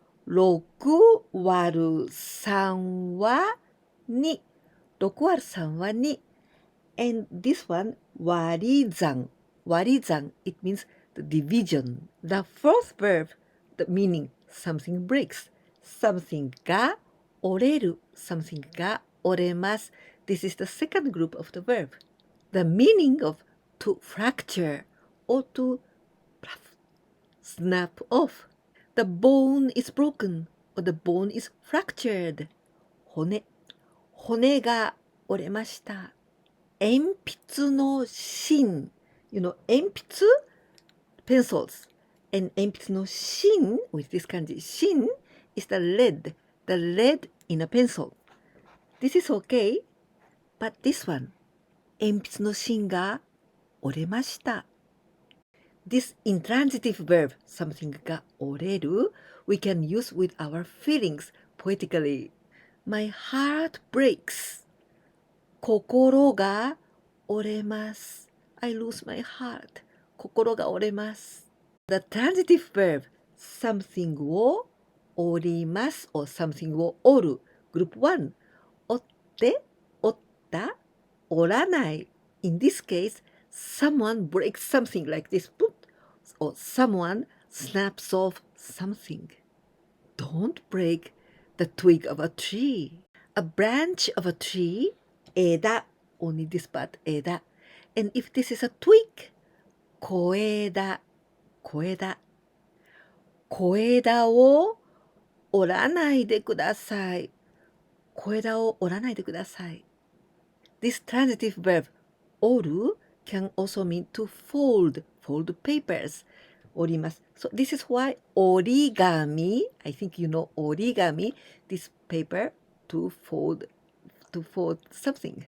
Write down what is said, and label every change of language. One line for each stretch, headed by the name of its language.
Japanese: 6割る3は2。 6割る3は2。
English: And this one 割り算。 割り算 it means the division. The fourth verb, the meaning something breaks.
Japanese: Something が折れる。Something が折れます。
English: This is the second group of the verb. The meaning of to fracture or to snap off. The bone is broken or the bone is fractured.
Japanese: 骨が折れました。
English: 鉛筆の芯 You know, 鉛筆 pencils. And 鉛筆の芯 with this kanji 芯 is the lead in a pencil. This is okay, but this one
Japanese: 鉛筆の芯が折れました。
English: This intransitive verb, something が折れる we can use with our feelings poetically. My heart breaks.
Japanese: 心が折れます。
English: I lose my heart.
Japanese: 心が折れます。
English: The transitive verb, something を折ります or something を折る Group 1.
Japanese: 折って、折った、折らない。
English: In this case, someone breaks something like this, or someone snaps off something. Don't break the twig of a tree. A branch of a tree, 枝, only this part, 枝. And if this is a twig, 小枝, 小枝.
Japanese: 小枝を折らないでください。小枝を折らないでください。
English: This transitive verb, 折る can also mean to fold papers.
Japanese: 折ります。
English: So this is why 折り紙 I think you know 折り紙 this paper to fold something.